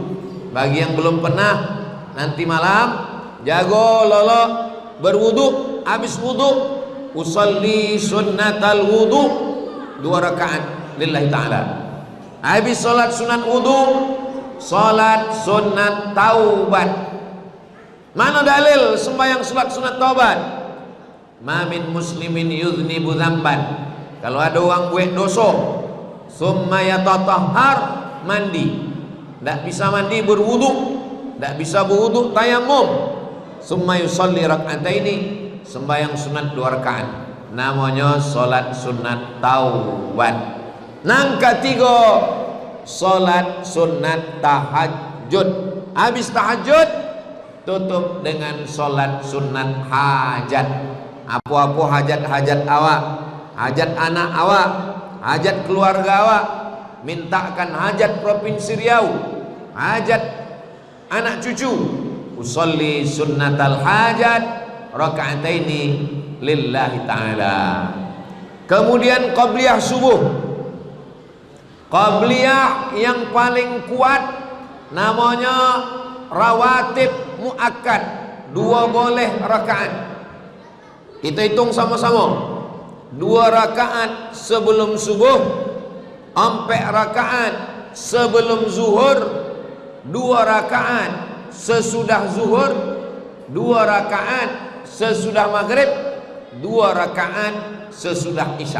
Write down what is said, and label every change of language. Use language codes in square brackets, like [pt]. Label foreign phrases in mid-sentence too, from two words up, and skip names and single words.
[ms] Bagi yang belum pernah, nanti malam jago lolok berwudu, habis wudu [ar] أصلي سنة الوضوء [ms] 2 rakaat [ar] لله تعالى. [ms] Habis solat sunat wudu, solat sunat taubat. Mana dalil sembahyang solat sunat taubat? [ar] ما من مسلمين يذنب ذنبا, [ms] kalau ada orang buat dosa [ar] ثم يتطهر, [ms] mandi, tidak bisa mandi berwudu, tidak bisa berwudu tayamum, [ar] ثم يصلي ركعتين, [ms] sembahyang sunat 2 rakaat, namanya solat sunat taubat. Nang ketiga solat sunat tahajud. Habis tahajud tutup dengan solat sunat hajat. Apa-apa hajat-hajat awak, hajat anak awak, hajat keluarga awak, mintakan hajat provinsi Riau, hajat anak cucu, [ar] أصلي سنة الحاجة ركعتين لله تعالى. [ms] Kemudian qabliyah subuh, qabliyah yang paling kuat namanya rawatib muakkad, 2 boleh rakaat. Kita hitung sama-sama, 2 rakaat sebelum subuh, 4 rakaat sebelum zuhur, 2 rakaat sesudah zuhur, 2 rakaat sesudah maghrib, 2 rakaat sesudah isya.